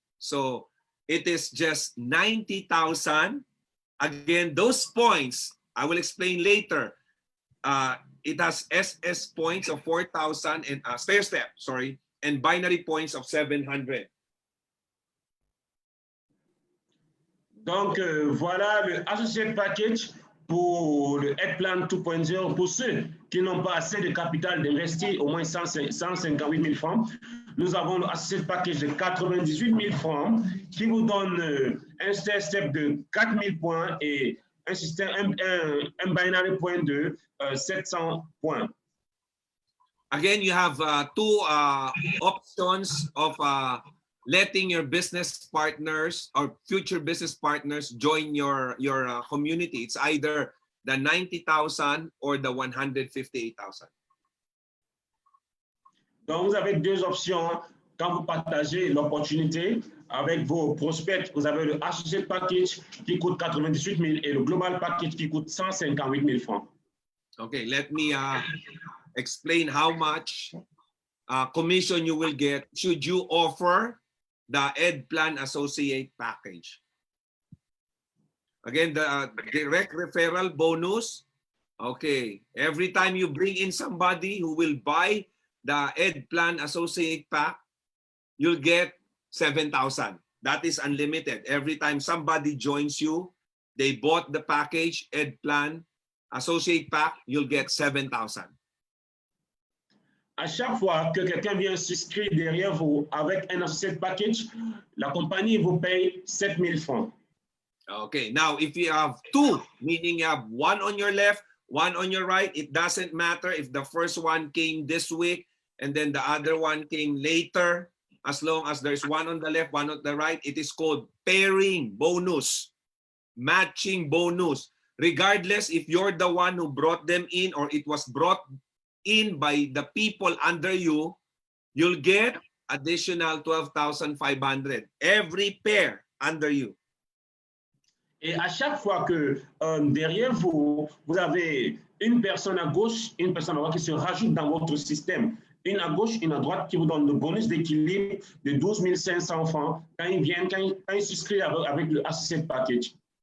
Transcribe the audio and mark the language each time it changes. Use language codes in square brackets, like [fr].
[en] So it is just 90,000. Again, those points I will explain later. It has SS points of 4,000 and stair step, sorry, and binary points of 700. [fr] Donc, voilà le Associate Package pour le Ed Plan 2.0 pour ceux qui n'ont pas assez de capital d'investir au moins 158 000 francs. Nous avons le Associate Package de 98 000 francs qui vous donne un stair step de 4 000 points et un système, un binary point de 700 points. [en] Again, you have two options of letting your business partners or future business partners join your community. It's either the 90,000 or the 158,000. [fr] Donc, vous avez deux options quand vous partagez l'opportunité avec vos prospects. Vous avez le Associate Package qui coûte 98 000 et le Global Package qui coûte 158 000 francs. [en] Okay, let me explain how much commission you will get should you offer the Ed Plan Associate Package. Again, the direct referral bonus. Okay, every time you bring in somebody who will buy the Ed Plan Associate Pack, you'll get 7,000. That is unlimited. Every time somebody joins you, they bought the package Ed Plan Associate Pack, you'll get 7,000. [fr] À chaque fois que quelqu'un vient s'inscrire derrière vous avec un associate package, la compagnie vous paye 7 000 francs. [en] Okay, now if you have two, meaning you have one on your left, one on your right, it doesn't matter if the first one came this week and then the other one came later. As long as there's one on the left, one on the right, it is called pairing bonus, matching bonus. Regardless if you're the one who brought them in or it was brought in by the people under you, you'll get additional 12,500 every pair under you. [fr] Et à chaque fois que derrière vous, vous avez une personne à gauche, une personne à droite qui se rajoute dans votre système, une à gauche, une à droite qui vous donne le bonus d'équilibre de 12 500 francs quand ils viennent, quand ils s'inscrivent avec le Associate Package.